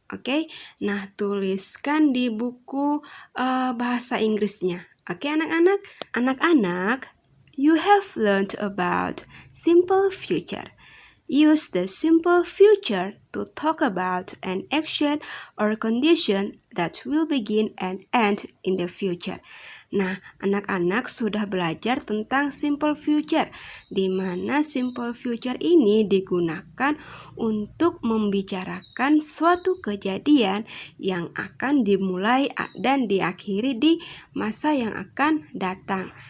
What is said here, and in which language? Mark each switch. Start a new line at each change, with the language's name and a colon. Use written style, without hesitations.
Indonesian: Oke, nah tuliskan di buku bahasa Inggrisnya. Oke, anak-anak.
English: Anak-anak, you have learned about simple future. Use the simple future to talk about an action or condition that will begin and end in the future.
Indonesian: Nah, anak-anak sudah belajar tentang simple future, di mana simple future ini digunakan untuk membicarakan suatu kejadian yang akan dimulai dan diakhiri di masa yang akan datang.